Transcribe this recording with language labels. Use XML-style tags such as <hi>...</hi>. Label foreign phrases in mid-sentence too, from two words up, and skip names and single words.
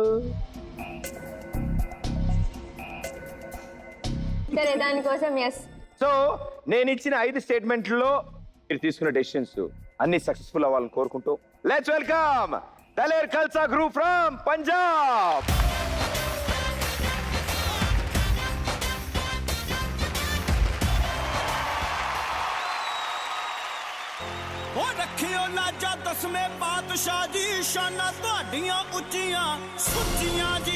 <te>సరే, దానికోసం ఎస్. సో నేను ఇచ్చిన 5 స్టేట్మెంట్లో మీరు తీసుకున్న డెసిషన్స్ అన్ని సక్సెస్ఫుల్ అవ్వాలని కోరుకుంటూ</te> <en>let's welcome Daler Khalsa group from Punjab.</en> <pa>ਉਹ ਰੱਖਿਓ ਲਾਜਾ ਦਸਵੇਂ ਪਾਤਸ਼ਾਹ ਜੀ, ਸ਼ਾਨਾਂ ਤੁਹਾਡੀਆਂ ਉੱਚੀਆਂ ਸੁੱਚੀਆਂ ਜੀ।</pa>